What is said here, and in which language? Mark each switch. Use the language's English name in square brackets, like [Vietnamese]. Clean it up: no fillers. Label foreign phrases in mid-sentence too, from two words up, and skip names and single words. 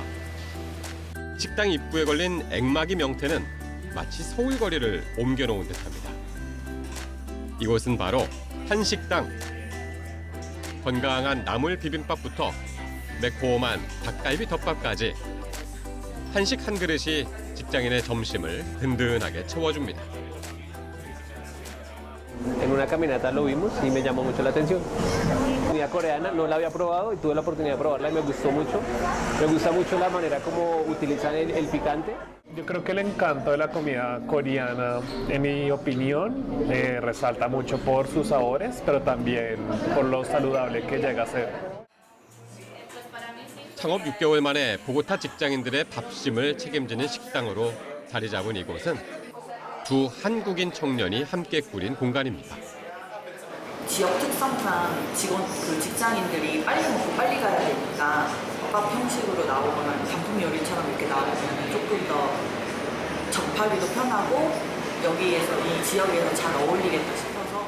[Korean] 식당 입구에 걸린 액막이 명태는 마치 서울거리를 옮겨놓은 듯합니다. 이곳은 바로 한식당. 건강한 나물 비빔밥부터 매콤한 닭갈비 덮밥까지 한식 한 그릇이 직장인의 점심을 든든하게 채워줍니다. [Spanish] En una caminata lo vimos y me llamó mucho la atención. Comida coreana, no la había probado y tuve la oportunidad de probarla y me gustó mucho. Me gusta mucho la manera como utilizan el picante. Yo creo que el encanto de la comida coreana, en mi opinión, resalta mucho por sus sabores, pero también por lo saludable que llega a ser. [Korean] 창업 6개월 만에 보고타 직장인들의 밥심을 책임지는 식당으로 자리 잡은 이곳은 두 한국인 청년이 함께 꾸린 공간입니다. 지역 특성상 직장인들이 빨리 먹고 빨리 가야 되니까 밥 형식으로 나오거나 단품 요리처럼 이렇게 나오면 조금 더 접하기도 편하고 여기에서 이 지역에서 잘 어울리겠다 싶어서